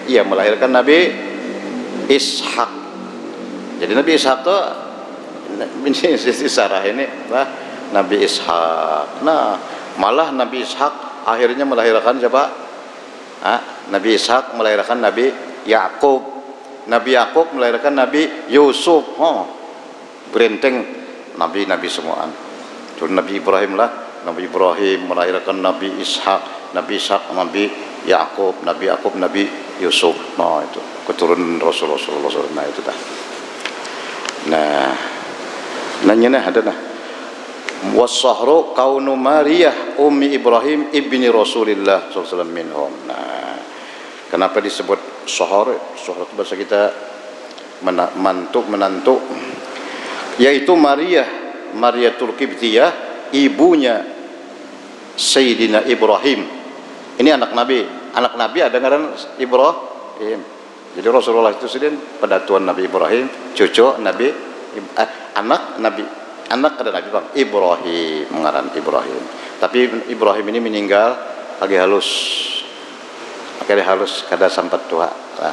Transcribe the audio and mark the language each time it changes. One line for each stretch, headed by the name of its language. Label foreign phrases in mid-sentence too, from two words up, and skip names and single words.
Banjar: Ia melahirkan Nabi Ishak. Jadi Nabi Ishak tuh ini Siti Sarah ini lah Nabi Ishak. Nah, malah Nabi Ishak akhirnya melahirkan siapa? Nabi Ishak melahirkan Nabi Yakub. Nabi Yakub melahirkan Nabi Yusuf. Berenteng nabi-nabi semuaan. Terus Nabi Ibrahim lah, Nabi Ibrahim melahirkan Nabi Ishak, Nabi Ishak Nabi Yakub, Nabi Yakub Nabi Yusuf. Nah, itu keturunan Rasulullah SAW. Nah, itu dah. Nah, nanya ada nah.
Arabic: والصهر كون مارية أم إبراهيم ابن رسول الله ﷺ منهم.
Banjar: Nah, kenapa disebut sahar? Sahar itu bahasa kita menantu, yaitu Mariyatul Qibtiyah, ibunya Sayyidina Ibrahim. Ini anak Nabi ada ngaran Ibrahim. Jadi Rasulullah itu sendiri pedatuan Nabi Ibrahim, cucu Nabi, anak ada Nabi Bang Ibrahim, mengaran Ibrahim. Tapi Ibrahim ini meninggal lagi halus kada sampai tua lah.